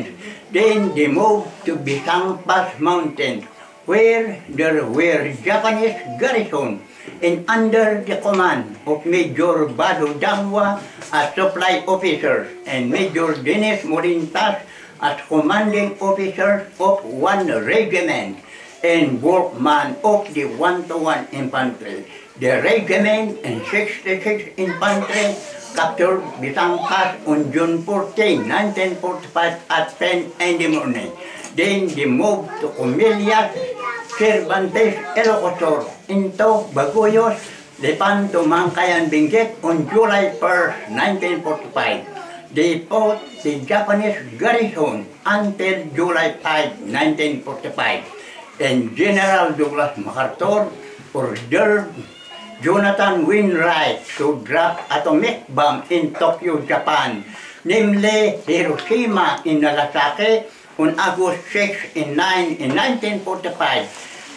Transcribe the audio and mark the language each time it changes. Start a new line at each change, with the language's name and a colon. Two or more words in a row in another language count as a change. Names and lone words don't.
English: Then they moved to Bisang Pass Mountain, where there were Japanese garrison and under the command of Major Bado Dangwa as supply officers and Major Dennis Morintas as commanding officers of one regiment and workman of the 121 Infantry. The regiment and 66th Infantry captured Bisang Pass on June 14, 1945 at 10 in the morning. Then they moved to Comillas, Cervantes, Ilocosur, into Baguyos, Lipan to Mangkayan, Benguet on July 1, 1945. They fought the Japanese garrison until July 5, 1945. And General Douglas MacArthur ordered Jonathan Wainwright to drop atomic bomb in Tokyo, Japan, namely Hiroshima in Nagasaki on August 6 and 9 in 1945.